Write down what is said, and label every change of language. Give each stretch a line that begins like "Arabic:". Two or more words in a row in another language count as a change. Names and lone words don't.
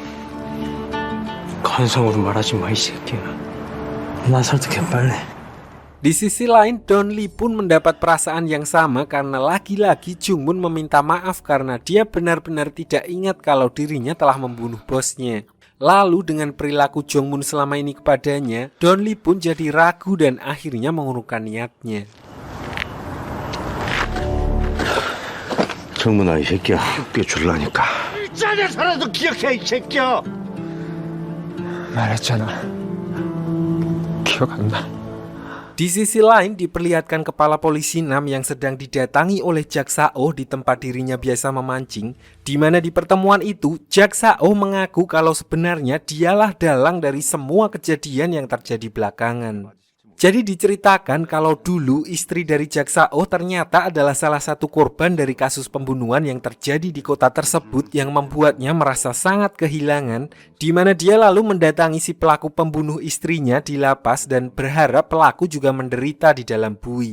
Korean: 건성으로 말하지 마, 이 새끼야. 난 설득해, 빨리.
Indonesian: Di sisi lain, Don Lee pun mendapat perasaan yang sama karena lagi-lagi Jungmun meminta maaf karena dia benar-benar tidak ingat kalau dirinya telah membunuh bosnya. Lalu dengan perilaku Jungmun selama ini kepadanya, Don Lee pun jadi ragu dan akhirnya mengurungkan niatnya.
Korean: 정문아 이 새끼야 뼈 줄라니까 짜내서라도 기억해 이 새끼야. 말했잖아. 기억 안 나.
Indonesian: Di sisi lain diperlihatkan kepala polisi 6 yang sedang didatangi oleh Jaksa Oh di tempat dirinya biasa memancing, di mana di pertemuan itu Jaksa Oh mengaku kalau sebenarnya dialah dalang dari semua kejadian yang terjadi belakangan. Jadi diceritakan kalau dulu istri dari Jaksa Oh ternyata adalah salah satu korban dari kasus pembunuhan yang terjadi di kota tersebut yang membuatnya merasa sangat kehilangan, di mana dia lalu mendatangi si pelaku pembunuh istrinya di lapas dan berharap pelaku juga menderita di dalam bui.